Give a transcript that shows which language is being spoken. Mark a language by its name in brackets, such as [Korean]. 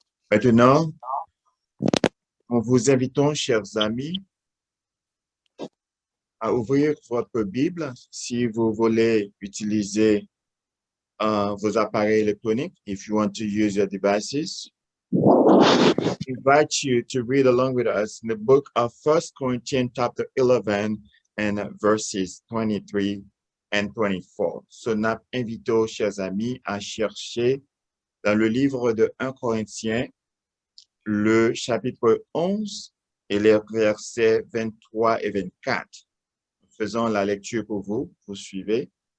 [French] Maintenant, nous vous invitons, chers amis, à ouvrir votre Bible si vous voulez utiliser vos appareils électroniques. [English] If you want to use your devices, I invite you to read along with us in the book of 1 Corinthians chapter 11 and verses 23 and 24. [French] So, nous invitons, chers amis, à chercher dans le livre de 1 Corinthiens, le chapitre 11 et les versets 23 et 24. Faisons la lecture pour vous, vous suivez.